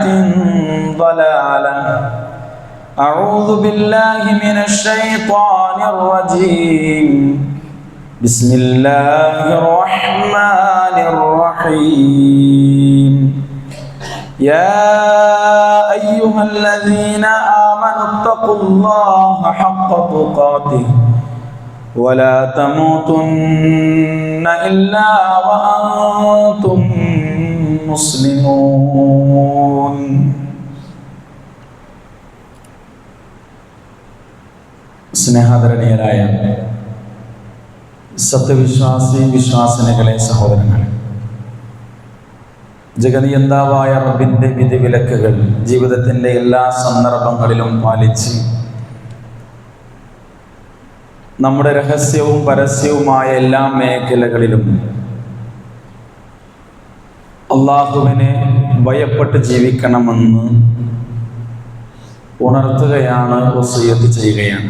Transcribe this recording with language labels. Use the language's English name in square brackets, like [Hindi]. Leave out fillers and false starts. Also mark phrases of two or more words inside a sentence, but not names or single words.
[Arabic] ضلالة أعوذ بالله من الشيطان الرجيم بسم الله الرحمن الرحيم يا أيها الذين آمنوا اتقوا الله حق تقاته ولا تموتن إلا وأنتم [Malayalam] مسلمون സ്നേഹാദരണീയരായ സത്യവിശ്വാസി വിശ്വാസിനികളെ സഹോദരങ്ങളെ, ജഗനിയന്താവായ റബ്ബിന്റെ വിധിവിലക്കുകൾ ജീവിതത്തിന്റെ എല്ലാ സന്ദർഭങ്ങളിലും പാലിച്ച് നമ്മുടെ രഹസ്യവും പരസ്യവുമായ എല്ലാ മേഖലകളിലും അള്ളാഹുവിനെ ഭയപ്പെട്ട് ജീവിക്കണമെന്ന് ഉണർത്തുകയാണ്, വസിയ്യത്ത് ചെയ്യുകയാണ്.